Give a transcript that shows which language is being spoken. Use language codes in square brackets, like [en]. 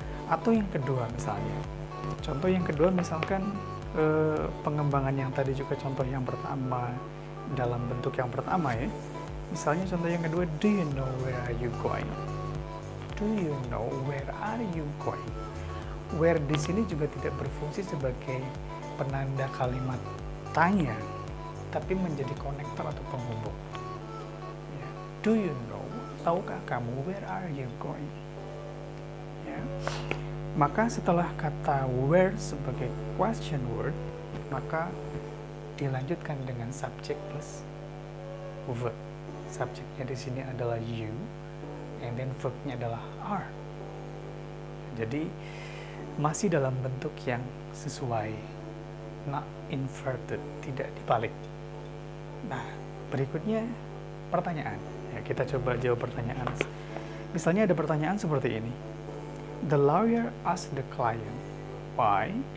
[id] Atau yang kedua misalnya, contoh yang kedua misalkan pengembangan yang tadi juga contoh yang pertama dalam bentuk yang pertama ya. Misalnya contoh yang kedua, [en] do you know where are you going? Do you know where are you going? [id] Where di sini juga tidak berfungsi sebagai penanda kalimat tanya, tapi menjadi konektor atau penghubung. [en] Ya. Do you know? [id] Tahukah kamu [en] where are you going? Ya. [id] Maka setelah kata where sebagai question word, maka dilanjutkan dengan subject plus verb. Subjeknya di sini adalah you, [en] and then [id] verbnya adalah are. Jadi masih dalam bentuk yang sesuai, [en] not inverted, [id] tidak dibalik. Nah, berikutnya pertanyaan. Ya, kita coba jawab pertanyaan. Misalnya ada pertanyaan seperti ini. [en] The lawyer asked the client, why?